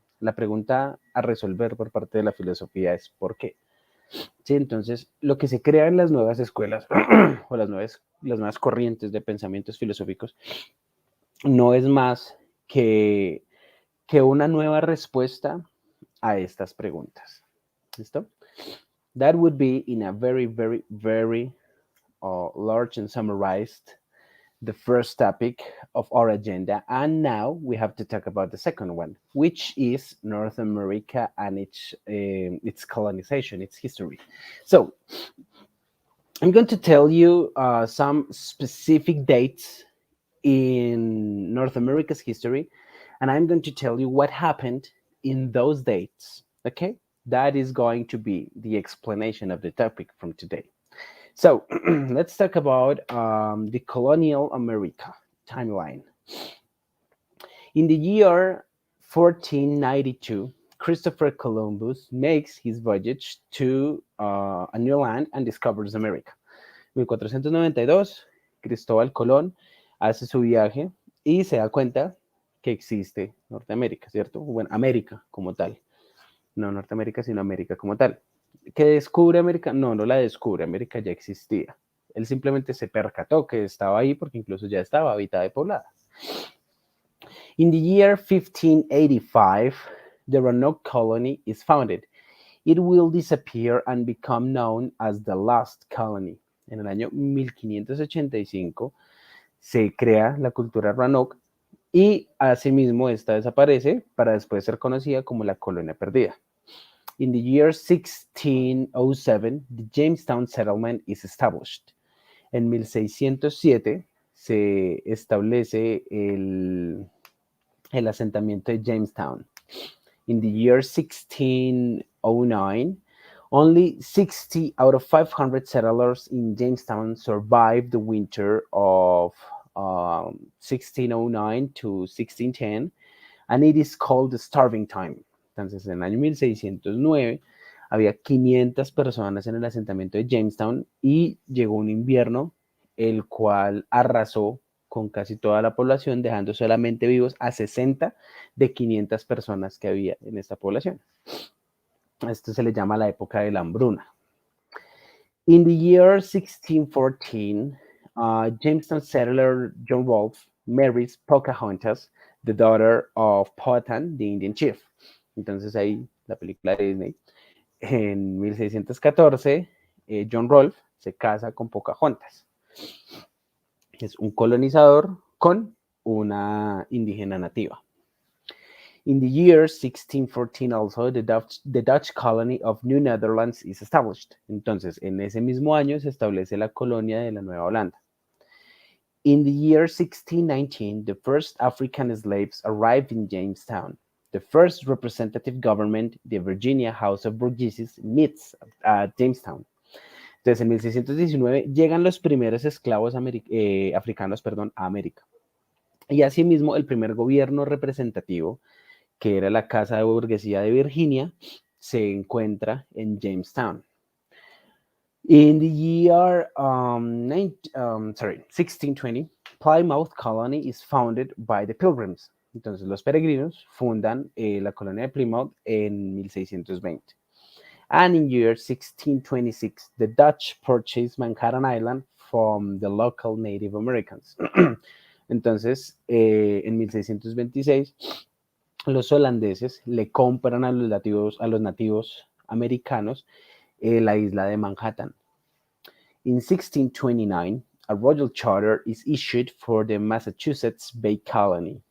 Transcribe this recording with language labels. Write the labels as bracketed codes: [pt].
[es] La pregunta a resolver por parte de la filosofía es ¿por qué? Sí, entonces, lo que se crea en las nuevas escuelas o las nuevas corrientes de pensamientos filosóficos no es más que, que una nueva respuesta a estas preguntas. ¿Listo? [en] That would be in a very, very, very large and summarized the first topic of our agenda, and now we have to talk about the second one, which is North America and its colonization, its history. So I'm going to tell you some specific dates in North America's history, and I'm going to tell you what happened in those dates. Okay, that is going to be the explanation of the topic from today. So let's talk about the colonial America timeline. In the year 1492, Christopher Columbus makes his voyage to a new land and discovers America. [es] 1492, Cristóbal Colón hace su viaje y se da cuenta que existe Norteamérica, ¿cierto? Bueno, América como tal. No Norteamérica, sino América como tal. ¿Que descubre América? No, no la descubre, América ya existía. Él simplemente se percató que estaba ahí porque incluso ya estaba habitada y poblada. [en] In the year 1585, the Roanoke colony is founded. It will disappear and become known as the Lost Colony. [es] En el año 1585 se crea la cultura Roanoke y asimismo esta desaparece para después ser conocida como la colonia perdida. [en] In the year 1607, the Jamestown settlement is established. [es] En 1607 se establece el asentamiento de Jamestown. [en] In the year 1609, only 60 out of 500 settlers in Jamestown survived the winter of 1609 to 1610, and it is called the starving time. [es] Entonces, en el año 1609 había 500 personas en el asentamiento de Jamestown y llegó un invierno el cual arrasó con casi toda la población, dejando solamente vivos a 60 de 500 personas que había en esta población. Esto se le llama la época de la hambruna. [en] In the year 1614, Jamestown settler John Rolfe marries Pocahontas, the daughter of Powhatan, the Indian chief. [es] Entonces ahí la película de Disney. En 1614, John Rolfe se casa con Pocahontas. Es un colonizador con una indígena nativa. [en] In the year 1614 also, the Dutch colony of New Netherlands is established. [es] Entonces, en ese mismo año se establece la colonia de la Nueva Holanda. [en] In the year 1619, the first African slaves arrived in Jamestown. The first representative government, the Virginia House of Burgesses, meets at Jamestown. [es] Entonces, en 1619 llegan los primeros esclavos africanos a América. Y asimismo, el primer gobierno representativo, que era la Casa de Burguesía de Virginia, se encuentra en Jamestown. [en] In the year 1620, Plymouth Colony is founded by the Pilgrims. [es] Entonces, los peregrinos fundan la colonia de Plymouth en 1620. [en] And in year 1626, the Dutch purchased Manhattan Island from the local Native Americans. [es] Entonces, en 1626, los holandeses le compran a los nativos americanos la isla de Manhattan. [en] In 1629, a royal charter is issued for the Massachusetts Bay Colony.